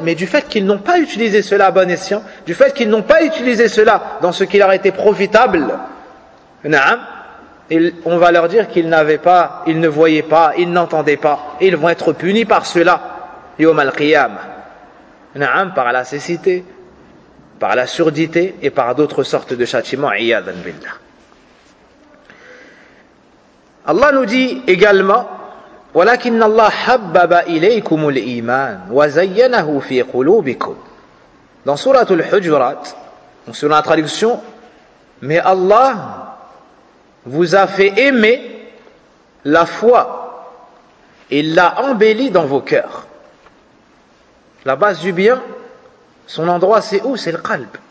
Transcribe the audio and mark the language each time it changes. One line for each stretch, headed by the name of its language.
French: Mais du fait qu'ils n'ont pas utilisé cela à bon escient, du fait qu'ils n'ont pas utilisé cela dans ce qui leur était profitable, na'am, et on va leur dire qu'ils n'avaient pas, ils ne voyaient pas, ils n'entendaient pas, et ils vont être punis par cela, yawm al-qiyam. Na'am, par la cécité, par la surdité et par d'autres sortes de châtiments, iyadan billah. Allah nous dit également,
Arabic: وَلَكِنَّ اللَّهَ حَبَّبَ إِلَيْكُمُ الْإِيمَانِ وَزَيَّنَهُ فِي قُلُوبِكُمْ.
French: Dans surat al-Hujurat, selon la traduction, mais Allah vous a fait aimer la foi et l'a embellie dans vos cœurs. La base du bien, son endroit, c'est où? C'est le qalb.